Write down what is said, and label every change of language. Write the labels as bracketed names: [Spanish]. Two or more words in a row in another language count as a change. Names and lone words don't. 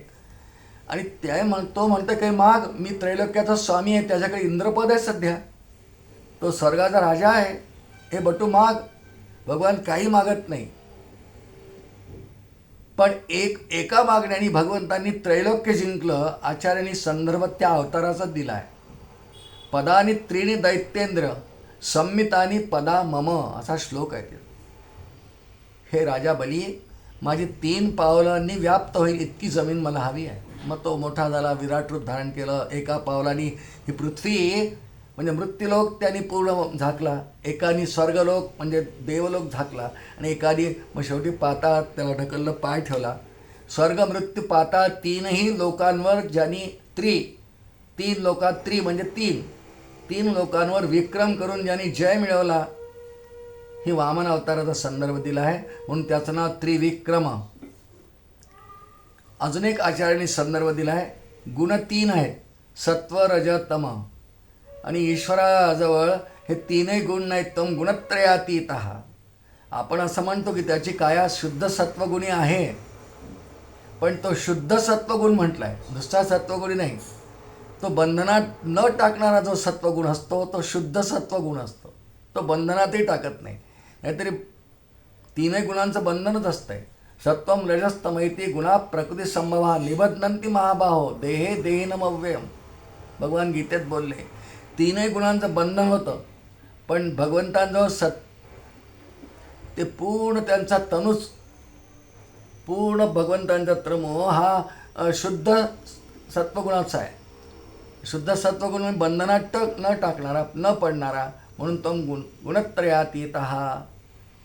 [Marathi] आणि तो म्हणतो की माग, मी त्रैलोक्याचा स्वामी आहे, त्याच्याकडे इंद्रपद आहे सध्या, तो स्वर्गाचा राजा आहे, हे बटू माग. भगवान काही मागत नाही, पण एका मागण्याने भगवंतांनी त्रैलोक्य जिंकलं. आचार्यांनी संदर्भ त्या अवताराचाच दिला आहे. [Sanskrit] पदानी त्रीणी दैत्येंद्र संमितानी पदा मम, [Marathi] असा श्लोक आहे. हे राजा बली, माझी 3 पावलांनी व्याप्त होईल इतकी जमीन मला हवी आहे. मग तो मोठा झाला, विराट रूप धारण केलं. एका पावलांनी ही पृथ्वी म्हणजे मृत्यूलोक त्यांनी पूर्ण झाकला, एकानी स्वर्गलोक म्हणजे देवलोक झाकला, आणि एकानी मग शेवटी पाताळात त्याला ढकललं, पाय ठेवला. स्वर्ग मृत्यू पाताळ 3ही लोकांवर ज्यांनी 3 लोकात म्हणजे 3 लोकांवर विक्रम करून ज्यांनी जय मिळवला, ही वामन अवताराचा संदर्भ दिला आहे. म्हणून त्याचं नाव त्रिविक्रम. अजून एक आचार्यांनी संदर्भ दिला आहे. गुण 3 आहेत, सत्व रज तम. आणि ईश्वराजवळ हे 3ही गुण नाहीत, तम गुणत्रयातीत. आपण असं म्हणतो की त्याची काया शुद्ध सत्वगुणी आहे, पण तो शुद्ध सत्वगुण म्हटला आहे, दुसरा सत्वगुणी नाही. तो बंधनात न टाकणारा जो सत्वगुण असतो तो शुद्ध सत्वगुण असतो, तो बंधनातही टाकत नाही. नाहीतरी 3ही गुणांचं बंधनच असतंय. [Sanskrit] सत्वम रजस्तमैती गुणा प्रकृती संभवा निबध्नन्ति महाबाहो देहे देहिनमव्ययम. [Marathi] भगवान गीतेत बोलले 3ही गुणांचं बंधन होतं, पण भगवंतांजवळ ते पूर्ण त्यांचा तनुच, पूर्ण भगवंतांचा त्रमो हा शुद्ध सत्वगुणाचा आहे. शुद्ध सत्वगुण बंधनात न टाकणारा, न पडणारा, म्हणून तो गुणत्रयातीत.